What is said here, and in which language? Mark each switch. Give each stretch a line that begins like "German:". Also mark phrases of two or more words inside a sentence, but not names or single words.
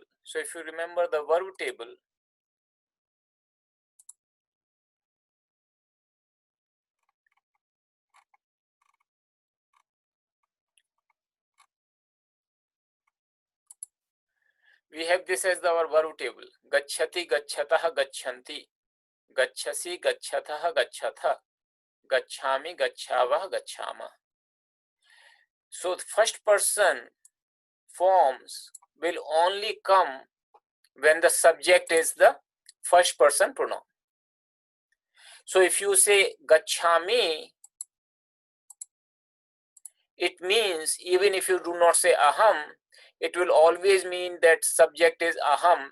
English: So if you remember the verb table, we have this as our verb table.
Sanskrit: गच्छति, गच्छतः, गच्छन्ति. गच्छसि, गच्छतः, गच्छथ। गच्छामि, गच्छावः, गच्छामः.
English: So the first person forms will only come when the subject is the first person pronoun. So if you say gacchami, it means even if you do not say aham, it will always mean that subject is aham.